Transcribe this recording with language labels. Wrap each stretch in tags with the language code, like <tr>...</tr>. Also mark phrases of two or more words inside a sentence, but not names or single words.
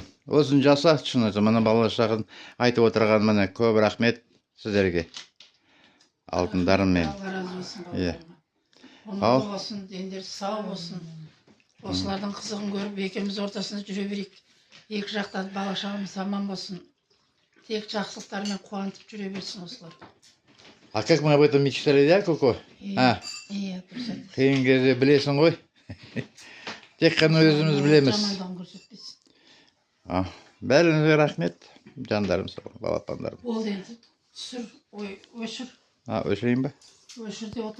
<kk>Өзін жаса, шынысы, міне бала-шағын айтып отырған міне көп рахмет сіздерге. Алтындарым мен. Ол болсын, дендер сау болсын. Осылардың қызығын көріп, екеуміз ортасында жүре берейік. Екі жақтан бала-шағамыз аман болсын. Тек жақсылықтармен қуантып жүре берсін осылар.</kk> <ru>А как мы об этом мечтали, да, Коко?</ru> <kk>Иә, дұрыс айтасың. Қиын кезде білесің ғой. Тек қана өзіміз білеміз. Жамандығын көрсетпесін. Бәріңізге рахмет, жандарым сол, балапандарым. Ол енді түсір, өшір. Өшірейін ба? Өшір де отыр.</kk>